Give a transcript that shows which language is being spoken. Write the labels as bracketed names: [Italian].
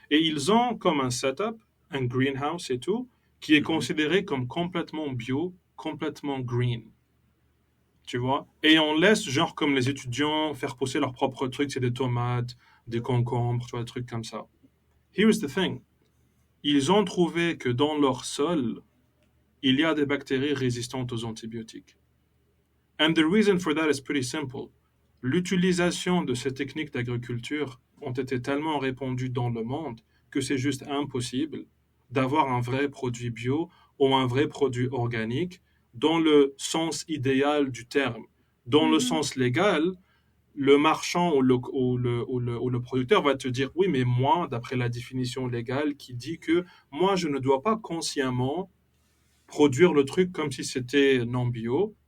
[French] Et ils ont comme un setup, un greenhouse et tout, qui est considéré comme complètement bio, complètement green. Tu vois? Et on laisse, genre, comme les étudiants, faire pousser leurs propres trucs, c'est des tomates, des concombres, tu vois, des trucs comme ça. [English] Here's the thing. [French] Ils ont trouvé que dans leur sol, il y a des bactéries résistantes aux antibiotiques. [English] And the reason for that is pretty simple. [French] L'utilisation de ces techniques d'agriculture ont été tellement répandues dans le monde que c'est juste impossible d'avoir un vrai produit bio ou un vrai produit organique dans le sens idéal du terme. Dans le sens légal, le marchand ou le producteur va te dire oui, mais moi, d'après la définition légale qui dit que moi, je ne dois pas consciemment produire le truc comme si c'était non bio.